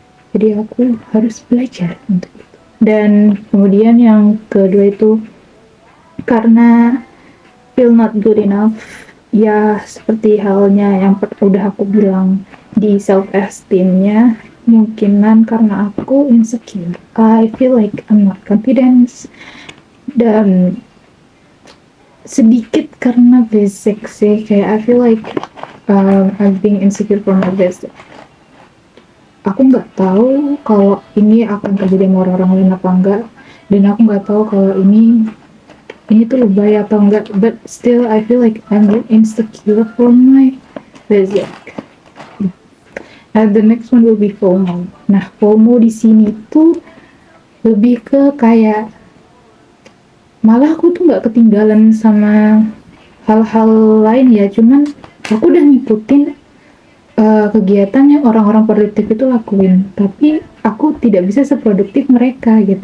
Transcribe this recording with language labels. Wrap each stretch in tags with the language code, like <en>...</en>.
<id>Jadi aku harus belajar untuk itu. Dan kemudian yang kedua itu karena</id> <en>feel not good enough,</en> <id>ya seperti halnya yang udah aku bilang di self esteemnya, mungkinan karena aku insecure.</id> <en>I feel like I'm not confident,</en> <id>dan sedikit karena basic sih, kayak</id> <en>I feel like I'm being insecure for my basic.</en> <id>Aku nggak tahu kalau ini akan terjadi sama orang-orang lain apa enggak, dan aku nggak tahu kalau ini tuh lebay atau enggak,</id> <en>but still I feel like I'm insecure for my basic. And the next one will be FOMO.</en> <id>Nah, FOMO di sini tuh lebih ke kayak malah aku tuh nggak ketinggalan sama hal-hal lain ya, cuman aku udah ngikutin kegiatan yang orang-orang produktif itu lakuin, tapi aku tidak bisa seproduktif mereka gitu.</id>